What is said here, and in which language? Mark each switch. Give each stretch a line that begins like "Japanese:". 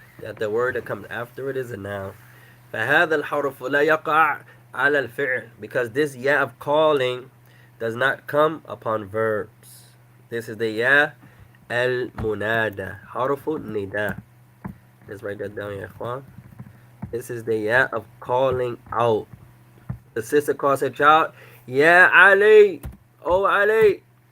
English: That the word that comes after it is a noun.
Arabic: فهذا الحرف لا يقع على الفعل.
English: Because this ya of calling does not come upon verbs. This is the ya al-munada. حرف النداء. Let's write that down, ya ikhwan. This is the ya of calling out. The sister calls her child, Ya Ali. Oh Ali.